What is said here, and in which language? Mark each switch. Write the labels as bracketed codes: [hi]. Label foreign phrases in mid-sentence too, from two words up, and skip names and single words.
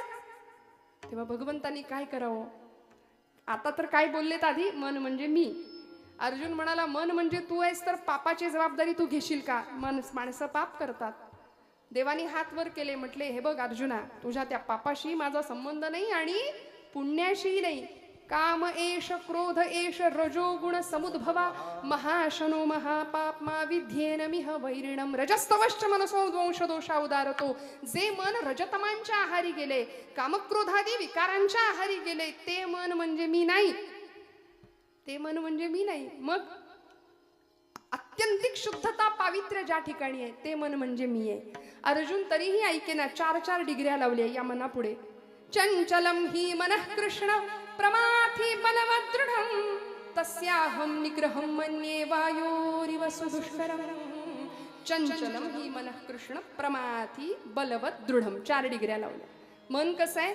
[mr] तेव्हा भगवंतांनी काय करावं? आता तर काय बोललेत आधी, मन म्हणजे मी. अर्जुन म्हणाला, मन म्हणजे तू आहेस, तर पापाची जबाबदारी तू घेशील का? माणसं पाप करतात. देवानी हात वर केले, म्हटले, हे बघ अर्जुना, तुझ्या त्या पापाशी माझा संबंध नाही आणि पुण्याशी नाही. [sa] काम एष क्रोध एष रजोगुण समुद्भवा, महाशनो महापाप्मा विध्येन मिह वैरिणम रजस्तवश्च मनसो द्वंश दोषा उदारतो. [mr] जे मन रजतमांच्या आहारी गेले, कामक्रोधादी विकारांच्या आहारी गेले, ते मन म्हणजे मी नाही. ते मन म्हणजे मी नाही. मग अत्यंतिक शुद्धता पावित्र्य ज्या ठिकाणी आहे, ते मन म्हणजे मी आहे. अर्जुन तरीही ऐकेना, 4 डिग्र्या लावल्या या मनापुढे. [sa] चंचलम ही मनः कृष्ण प्रमाथी बलवदृढं, तस्याहं निग्रहं मन्ये वायोरिव सुदुष्करं. चंचलम ही मनः कृष्ण प्रमाथी बलवदृढं, [mr] 4 डिग्र्या लावल्या. मन कसं आहे?